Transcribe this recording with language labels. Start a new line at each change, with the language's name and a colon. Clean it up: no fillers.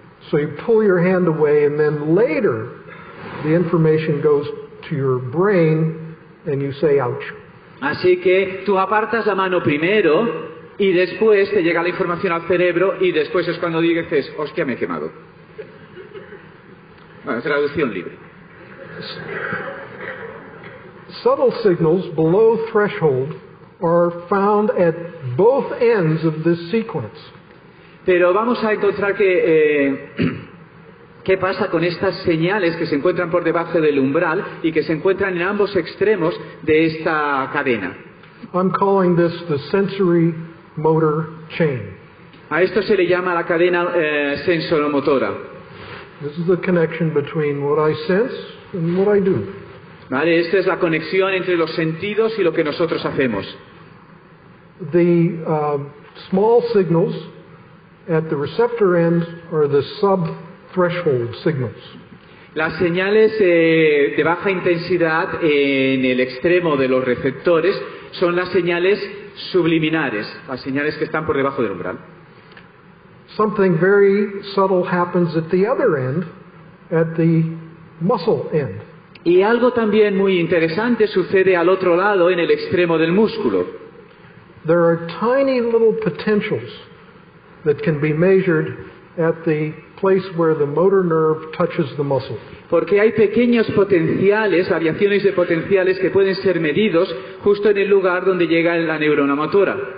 English: So you pull your hand away and then later the information goes to your brain and you say ouch.
Spanish: Así que tú apartas la mano primero y después te llega la información al cerebro y después es cuando dices, hostia, me he quemado. Bueno, traducción libre.
English: Subtle signals below threshold are found at both ends of this sequence.
Spanish: Pero vamos a encontrar que ¿qué pasa con estas señales que se encuentran por debajo del umbral y que se encuentran en ambos extremos de esta cadena?
English: I'm calling this the sensory motor chain.
Spanish: A esto se le llama la cadena sensoromotora.
English: This is the connection between what I sense and what I do.
Spanish: ¿Vale? Esta es la conexión entre los sentidos y lo que nosotros hacemos.
English: The small signals at the receptor end are the sub-threshold signals.
Spanish: Las señales de baja intensidad en el extremo de los receptores son las señales subliminares, las señales que están por debajo del umbral.
English: Something very subtle happens at the other end, at the muscle end.
Spanish: Y algo también muy interesante sucede al otro lado, en el extremo del músculo.
English: There are tiny little potentials that can be measured at the place where the motor nerve touches the muscle.
Spanish: Porque hay pequeños potenciales, variaciones de potenciales que pueden ser medidos justo en el lugar donde llega la neurona motora.